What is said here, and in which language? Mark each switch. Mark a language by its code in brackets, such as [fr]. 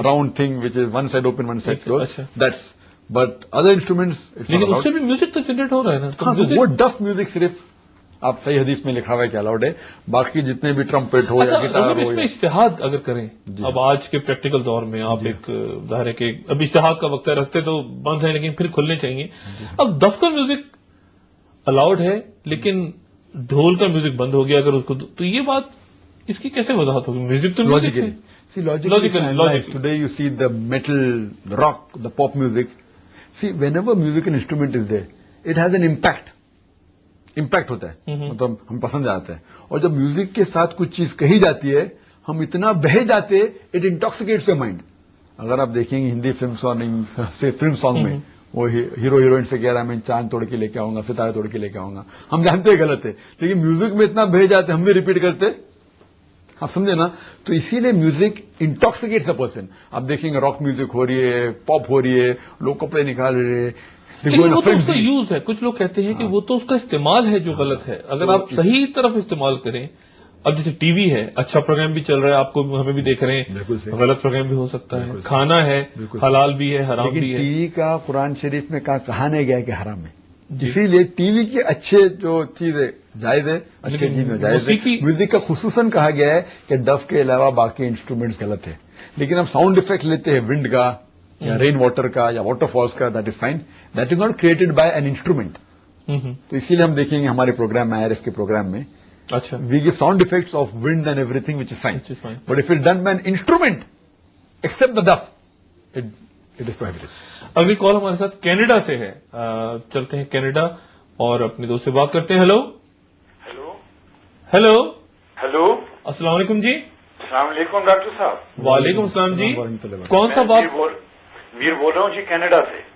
[en] round thing which is one side open one side close, [ur] اچھا. [en] that's but other instruments [ur] لیکن اس سے بھی music تو جنریٹ ہو رہا ہے نا، تو ہاں تو [en] music- [ur] وہ ڈف میوزک صرف آپ صحیح حدیث میں لکھا ہوا ہے کہ الاؤڈ ہے، باقی جتنے بھی ٹرمپٹ ہو یا اچھا گٹار مطلب ہو اس میں یا اشتہاد اگر کریں جی. اب آج کے پریکٹیکل دور میں آپ ایک ظاہر ہے کہ اب اشتہاد کا وقت ہے، رستے تو بند ہیں لیکن پھر کھلنے چاہیے، اب دف کا میوزک الاؤڈ ہے لیکن ڈھول کا میوزک بند ہو گیا اگر اس کو، تو یہ بات اس کی کیسے وضاحت ہوگی؟ میوزک تو میوزک ہے. [en] logically today you see the metal, the rock, the pop music. See, whenever musical instrument is there, it has an impact. [ur] Impact ہوتا ہے، مطلب ہم پسند آتے ہیں، اور جب میوزک کے ساتھ کچھ چیز کہی جاتی ہے ہم اتنا بہہ جاتے، [en] It intoxicates your mind. [ur] اگر آپ دیکھیں گے ہندی فلم سانگ میں وہ ہیرو ہیروئن سے کہہ رہا ہے میں چاند توڑ کے لے کے آؤں گا، ستارے توڑ کے لے کے آؤں گا، ہم جانتے ہیں غلط ہے لیکن میوزک میں اتنا بہہ جاتے ہم بھی ریپیٹ کرتے، آپ سمجھے نا. تو اسی لیے [en] Music intoxicates a person. [ur] آپ دیکھیں گے راک میوزک ہو رہی ہے، پاپ ہو رہی ہے، لوگ کپڑے نکال رہے ہیں، لیکن وہ تو اس کا یوز ہے، کچھ لوگ کہتے ہیں کہ وہ تو اس کا استعمال ہے جو غلط ہے. اگر آپ صحیح طرف استعمال کریں، اب جیسے ٹی وی ہے، اچھا پروگرام بھی چل رہا ہے، آپ کو ہمیں بھی دیکھ رہے ہیں، غلط پروگرام بھی ہو سکتا ہے، کھانا ہے حلال بھی ہے حرام بھی ہے. ٹی وی کا قرآن شریف میں کہا نہیں گیا کہ حرام ہے، اسی لیے ٹی وی کے اچھے جو چیز ہے جائز ہے، اچھے چیز میں جائز ہے. میوزک کا خصوصاً کہا گیا ہے کہ ڈف کے علاوہ باقی انسٹرومنٹس غلط ہے، لیکن ہم ساؤنڈ افیکٹ لیتے ہیں ونڈ کا یا رین واٹر کا یا واٹر فالس کا، [en] That is fine, that is not created by an instrument. [ur] تو اسی لیے ہم دیکھیں گے ہمارے پروگرام میں IRF کے پروگرام میں اچھا [en] We give sound effects of wind and everything which is fine, but if it done by an instrument except the daf it is prohibited. [ur] اگلی کال ہمارے ساتھ کینیڈا سے ہے، چلتے ہیں کینیڈا اور اپنے دوست سے بات کرتے ہیں. ہیلو ہیلو ہیلو ہیلو السلام علیکم جی. السلام علیکم ڈاکٹر صاحب. وعلیکم السلام جی. کون سا میں بات، ویر بول رہا ہوں جی کینیڈا سے.